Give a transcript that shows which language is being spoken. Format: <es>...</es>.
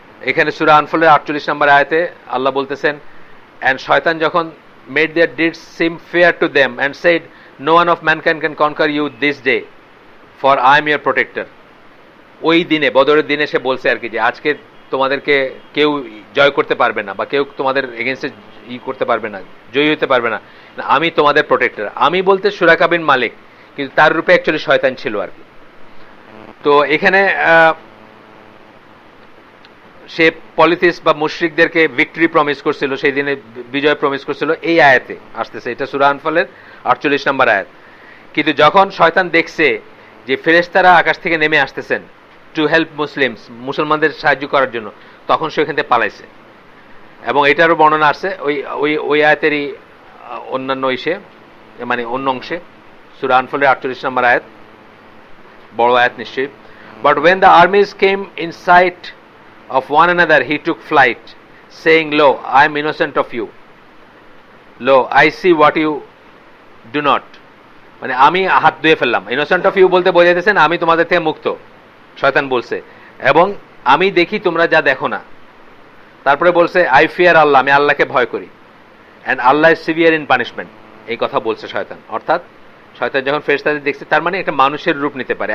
<bn>এখানে সূরা আনফালের 48 নম্বর আয়াতে আল্লাহ বলতেছেন,</bn> <en>and</en> <bn>শয়তান যখন</bn> <en>made their deeds seem fair to them and said, no one of mankind can conquer you this day, for I am your protector.</en> <bn>ওই দিনে, বদরের দিনে সে বলছে আর কি, যে আজকে তোমাদেরকে কেউ জয় করতে পারবে না, বা কেউ তোমাদের এগেনস্টে করতে পারবে না, জয়ী হতে পারবে না, আমি তোমাদের প্রোটেক্টর। আমি বলতে সুরাকা বিন মালিক, কিন্তু তার রূপে অ্যাকচুয়ালি শয়তান ছিল আর কি। তো এখানে সে পলিথিস বা মুশরিকদেরকে ভিক্টরি প্রমিস করছিল, সেই দিনে বিজয় প্রমিস করছিল, এই আয়াতে আসতেছে। এটা সূরা আনফালের 48 নম্বর আয়াত। কিন্তু যখন শয়তান দেখছে যে ফেরেশতারা আকাশ থেকে নেমে আসতেছেন</bn> <en>to help Muslims,</en> <bn>মুসলমানদের সাহায্য করার জন্য, তখন সে এখান থেকে পালাইছে। এবং এটারও বর্ণনা আছে ওই ওই ওই আয়াতেরই অন্যান্য ইসে, মানে অন্য অংশে, সূরা আনফালের 48 নম্বর আয়াত, বড় আয়াত নিশ্চয়ই।</bn> <en>but when the armies came in sight of one another he took flight, saying, lo, I am innocent of you, lo, I see what you do not,</en> <bn>মানে আমি হাত ধুয়ে ফেললাম।</bn> <en>innocent of you</en> <bn>বলতে বোঝাইতেছেন আমি তোমাদের থেকে মুক্ত, শয়তান বলছে, এবং আমি দেখি তোমরা যা দেখো না। তারপরে বলছে</bn> <en>I fear Allah,</en> <bn>আমি আল্লাহকে ভয় করি,</bn> <en>and Allah is severe in punishment,</en> <bn>এই কথা বলছে শয়তান। অর্থাৎ শয়তান যখন ফেরেশতাদের দেখছে, তার মানে একটা মানুষের রূপ নিতে পারে।</bn>